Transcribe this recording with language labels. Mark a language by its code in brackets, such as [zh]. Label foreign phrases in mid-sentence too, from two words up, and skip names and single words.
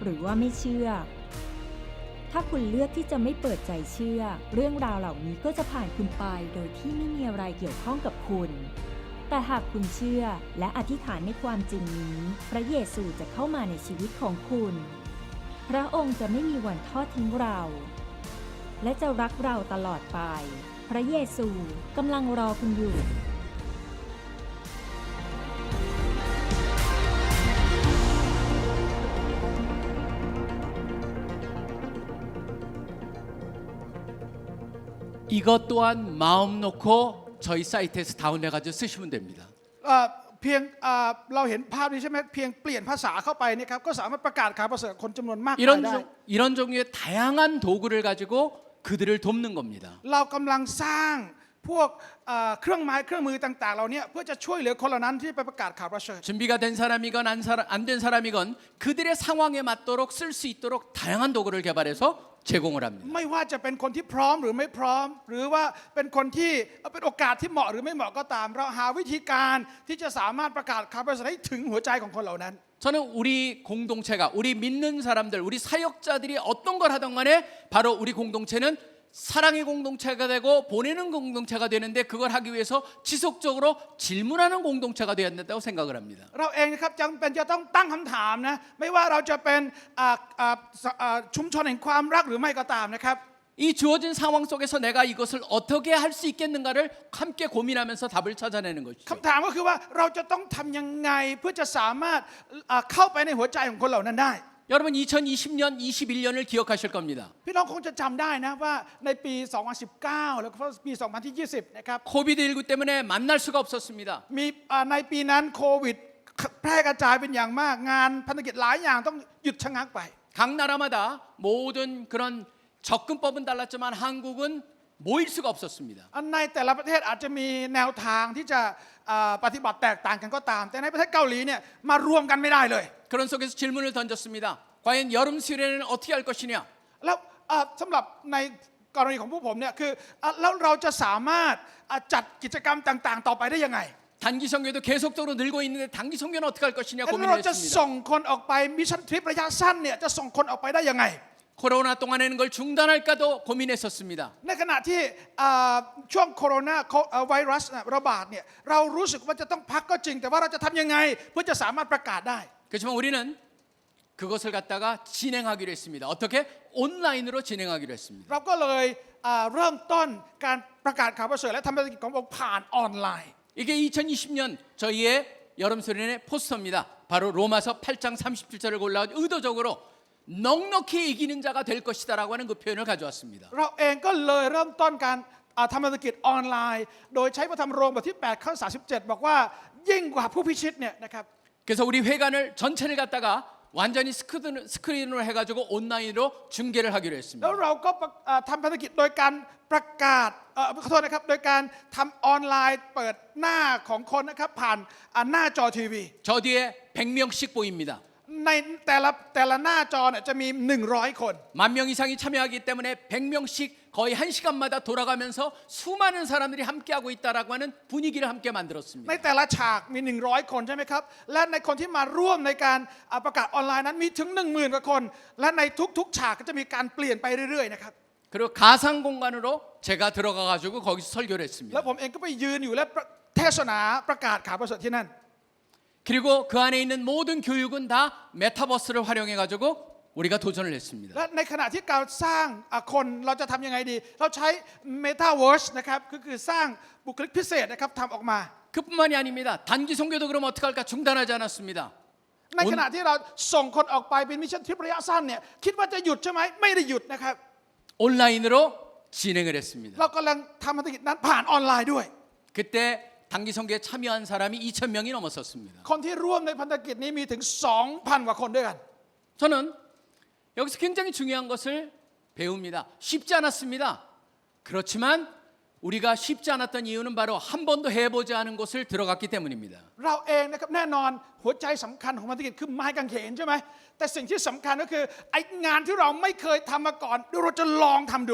[th] รือว่าไม่เชื่อ ถ้าคุณเลือกที่จะไม่เปิดใจเชื่อ เรื่องราวเหล่านี้ก็จะผ่านคุณไปโดยที่ไม่มีอะไรเกี่ยวข้องกับคุณ แต่หากคุณเชื่อและอธิษฐานในความจริงนี้ พระเยซูจะเข้ามาในชีวิตของคุณ พระองค์จะไม่มีวันทอดทิ้งเรา และจะรักเราตลอดไป พระเยซูกำลังรอคุณอยู่ [ko] 이것 또한 마음 놓고 저희 사이트에서 다운해가지고 쓰시면 됩니다. [th] เพียงเราเห็นภาพนี้ใช่ไหมเพียงเปลี่ยนภาษาเข้าไปนี่ครับก็สามารถประกาศข่าวประเสริฐคนจำนวนมากมายได้ [ko] 이런 종류의 다양한 도구를 가지고 그들을 돕는 겁니다. [th] เรากำลังสร้างพวกเครื่องไม้เครื่องมือต่างๆเหล่านี้เพื่อจะช่วยเหลือคนเหล่านั้นที่ไปประกาศข่าวประเสริฐ [ko] 준비가 된 사람이건 안 된 사람이건 그들의 상황에 맞도록 쓸 수 있도록 다양한 도구를 개발해서 제공을 합니다. [th] ไม่ว่าจะเป็นคนที่พร้อมหรือไม่พร้อม หรือว่าเป็นคนที่เป็นโอกาสที่เหมาะหรือไม่เหมาะก็ตาม เราหาวิธีการที่จะสามารถประกาศข่าวประเสริฐให้ถึงหัวใจของคนเหล่านั้น [ko] 저는 우리 공동체가 우리 믿는 사람들 우리 사역자들이 어떤 걸 하던 간에 바로 우리 공동체는 사랑의 공동체가 되고 보내는 공동체가 되는데 그걸 하기 위해서 지속적으로 질문하는 공동체가 되어야 된다고 생각을 합니다. [th] เราเองนะครับจำเป็นจะต้องตั้งคำถามนะไม่ว่าเราจะเป็นชุมชนแห่งความรักหรือไม่ก็ตามนะครับ [ko] 이 주어진 상황 속에서 내가 이것을 어떻게 할 수 있겠는가를 함께 고민하면서 답을 찾아내는 것이죠. [th] คำถามก็คือว่าเราจะต้องทำยังไงเพื่อจะสามารถเข้าไปในหัวใจของคนเหล่านั้นได้ [ko] 여러분 2020년, 21년을 기억하실 겁니다. [th] พี่น้องคงจะจำได้นะว่าในปี 2019 แล้วก็ปี 2020 นะครับ [ko] 코비드19 때문에 만날 수가 없었습니다. [th] มีในปีนั้นโควิดแพร่กระจายเป็นอย่างมากงานพันธกิจหลายอย่างต้องหยุดชะงักไป [ko] 각 나라마다 모든 그런 접근법은 달랐지만 한국은 모일 수가 없었습니다. [th] ในแต่ละประเทศอาจจะมีแนวทางที่จะปฏิบัติแตกต่างกันก็ตาม แต่ในประเทศเกาหลีเนี่ยมารวมกันไม่ได้เลย [ko] 그런 속에서 질문을 던졌습니다. 과연 여름 수련회는 어떻게 할 것이냐? [th] แล้วสำหรับในกรณีของพวกผมเนี่ยคือแล้วเราจะสามารถจัดกิจกรรมต่างๆ ต่อไปได้ยังไง [ko] 단기 선교도 계속적으로 늘고 있는데 단기 선교는 어떻게 할 것이냐 [th] แล้วเราจะ [ko] 고민을 [th] ส่ง [ko] 했습니다. [th] คนออกไป [en] mission trip [th] ระยะสั้นเนี่ยจะส่งคนออกไปได้ยังไง [ko] 코로나 동안에는 걸 중단할까도 고민했었습니다. [th] ในขณะที่ช่วงโคโรนาไวรัสระบาดเนี่ยเรารู้สึกว่าจะต้องพักก็จริง แต่ว่าเราจะทำยังไงเพื่อจะสามารถประกาศได้ [ko] 그렇지만 우리는 그것을 갖다가 진행하기로 했습니다. 어떻게? 온라인으로 진행하기로 했습니다. [th] เราก็เลยเริ่มต้นการประกาศข่าวประเสริฐและทำภารกิจขององค์ผ่านออนไลน์ [ko] 이게 2020년 저희의 여름 수련회 포스터입니다. 바로 로마서 8장 37절을 골라서 의도적으로 넉넉히 이기는 자가 될 것이다라고 하는 그 표현을 가져왔습니다. [th] เราเองก็เลยเริ่มต้นการทำภารกิจออนไลน์ โดยใช้พระธรรมโรมบทที่8ข้อ37บอกว่ายิ่งกว่าผู้พิชิตเนี่ยนะครับ [ko] 그래서 우리 회관을 전체를 갖다가 완전히 스크린으로 해가지고 온라인으로 중계를 하기로 [th] แล้ว [ko] 했습니다. [th] เราก็ทำภารกิจโดยการประกาศขอโทษนะครับโดยการทำออนไลน์เปิดหน้าของคนนะครับผ่านหน้าจอทีวี [ko] 저 뒤에 100명씩 보입니다. [th] ในแต่ละหน้าจอเนี่ยจะมี 100 คน [ko] 만 명 이상이 참여하기 때문에 100명씩 거의 1시간마다 돌아가면서 수많은 사람들이 함께하고 있다라고 하는 분위기를 함께 [th] ใน [ko] 만들었습니다. [th] แต่ละฉากมี 100 คนใช่ไหมครับและในคนที่มาร่วมในการประกาศออนไลน์นั้นมีถึง 10,000 กว่าคน และในทุกๆฉากก็จะมีการเปลี่ยนไปเรื่อยๆนะครับ [ko] 그리고 가상 공간으로 제가 들어가 가지고 거기서 설교를 [th] แล้ว [ko] 했습니다. [th] ผมเองก็ไปยืนอยู่และเทศนาประกาศข่าวประเสริฐที่นั่น [ko] 그리고 그 안에 있는 모든 교육은 다 메타버스를 활용해 가지고 우리가 도전을 했습니다. [th] และในขณะที่การสร้างคนเราจะทำยังไงดี เราใช้ Metaverse นะครับคือสร้างบุคลิกพิเศษนะครับทำออกมา [ko] 그뿐만이 아닙니다. 단기 선교도 그럼 어떻게 할까 중단하지 않았습니다. [th] ในขณะที่เราส่งคนออกไปเป็น [en] mission trip [th] ระยะสั้นเนี่ยคิดว่าจะหยุดใช่ไหมไม่ได้หยุดนะครับ [ko] 온라인으로 진행을 했습니다. [th] เรากำลังทำภารกิจนั้นผ่านออนไลน์ด้วย [ko] 그때 단기 선교에 참여한 사람이 2,000명이 넘었었습니다. [th] คนที่ร่วมในพันธกิจนี้มีถึง 2,000 กว่าคนด้วยกัน [ko] 저는 여기서 굉장히 중요한 것을 배웁니다. 쉽지 않았습니다. 그렇지만 우리가 쉽지 않았던 이유는 바로 한 번도 해보지 않은 곳을 들어갔기 때문입니다. [th] เราเองนะครับแน่นอนหัวใจสำคัญของพันธกิจคือไม้กางเขนใช่ไหมแต่สิ่งที่สำคัญก็คือไอ้งานที่เราไม่เคยทำมาก่อนเราจะลองทำดู